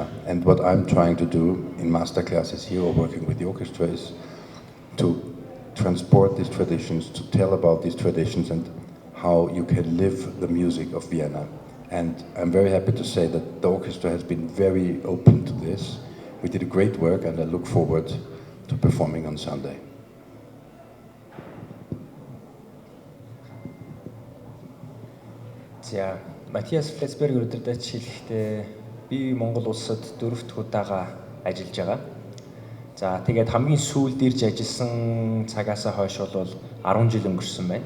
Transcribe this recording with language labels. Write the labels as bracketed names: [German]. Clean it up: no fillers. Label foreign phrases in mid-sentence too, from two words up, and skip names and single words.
[English] And what I'm trying to do in masterclasses here or working with the orchestra is to transport these traditions, to tell about these traditions and how you can live the music of Vienna. And I'm very happy to say that the orchestra has been very open to this. We did a great work, and I look forward to performing on Sunday. [Mongolian] За, Матиас Фрицбергер удирдаач хэлэхдээ би Монгол улсад 4 дахь удаага ажиллаж байгаа. За, тэгээд хамгийн сүүлд ирж ажилласан цагаасаа хойш бол 10 жил өнгөрсөн байна.